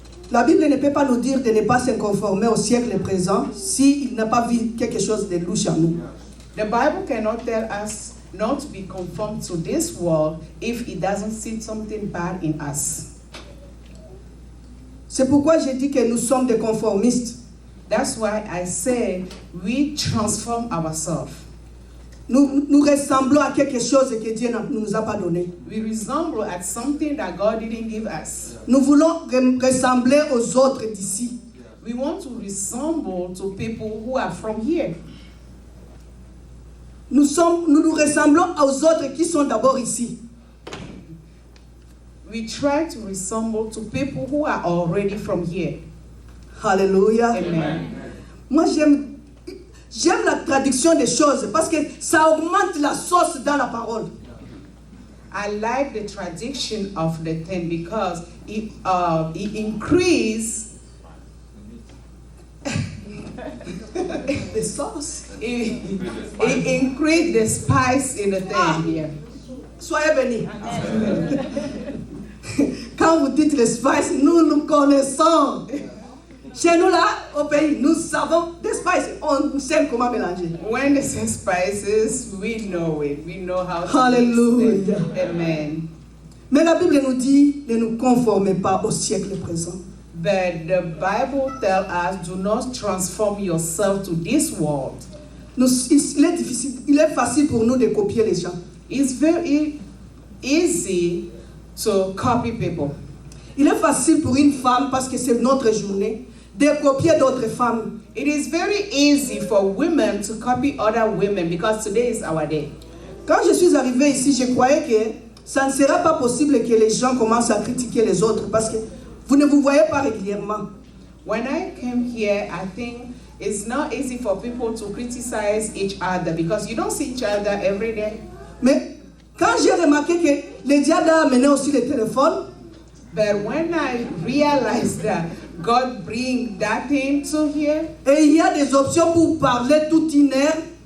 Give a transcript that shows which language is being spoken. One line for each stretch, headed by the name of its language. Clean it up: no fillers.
French: La Bible ne peut pas nous dire de ne pas se conformer au siècle présent s'il n'a pas vu quelque chose de louche en nous.
English: The Bible cannot tell us not to be conformed to this world if it doesn't see something bad in us.
French: C'est pourquoi j'ai dit que nous sommes des conformistes.
English: That's why I say we transform ourselves.
French: Nous ressemblons à quelque chose que Dieu ne nous a pas donné.
English: We resemble at something that God didn't give us.
French: Nous voulons ressembler aux autres d'ici.
English: We want to resemble to people who are from here.
French: Nous nous ressemblons aux autres qui sont d'abord ici.
English: We try to resemble to people who are already from here.
French: Alléluia.
English: Amen.
French: Moi, j'aime la traduction des choses parce que ça augmente la sauce dans la parole.
English: I like the tradition of the thing because it increases The sauce. It increased the spice in the thing here.
French: Soyez bénis. Quand vous dites le spice, nous connaissons. Chez nous là, au pays, nous savons des spices. On sait comment mélanger.
English: When they say spices, we know it. We know how to Hallelujah. mix them. Amen.
French: Mais la Bible nous dit, ne nous conformez pas au siècle présent.
English: But the Bible tells us, do not transform yourself to this world.
French: Il est facile pour nous de copier les gens.
English: It's very easy to copy people.
French: Il est facile pour une femme, parce que c'est notre journée, de copier d'autres femmes.
English: It is very easy for women to copy other women because today is our day.
French: Quand je suis arrivée ici, je croyais que ça ne sera pas possible que les gens commencent à critiquer les autres parce que vous ne vous voyez pas régulièrement.
English: When I came here, I think it's not easy for people to criticize each other because you don't see each other every day.
French: Mais quand j'ai remarqué que le diable a amené aussi le téléphone,
English: But when I realized that God bring that thing to here,
French: et il y a des options pour parler toute une heure,